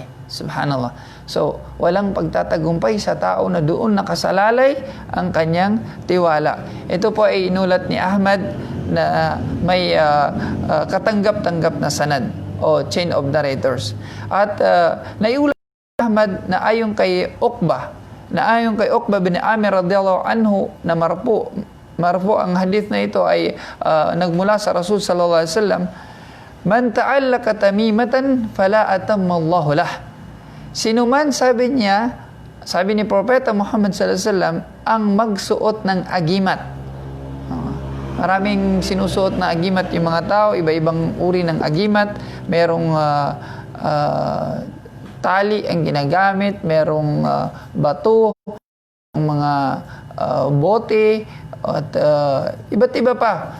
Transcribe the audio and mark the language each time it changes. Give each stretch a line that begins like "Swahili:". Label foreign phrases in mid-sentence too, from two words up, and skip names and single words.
Arabic: Subhanallah.
Filipino: So, walang pagtatagumpay sa tao na doon nakasalalay ang kanyang tiwala. Ito po ay inulat ni Ahmad na may katanggap-tanggap na sanad o
English: chain of narrators.
Filipino: At naiulat Ahmad na ayon kay Uqbah bin Amir
Arabic: رضي الله عنه
Filipino: na marfu ang hadith na ito ay nagmula sa Rasul
Arabic: صلى الله عليه وسلم, من تعلق تميمة فلا أتم الله له.
Filipino: Sino man, sabi ni Propeta Muhammad
Arabic: صلى الله عليه وسلم,
Filipino: ang magsuot ng agimat. Maraming sinusuot na agimat yung mga tao, iba-ibang uri ng agimat. Merong tali ang ginagamit, merong bato, mga bote, at iba't iba pa.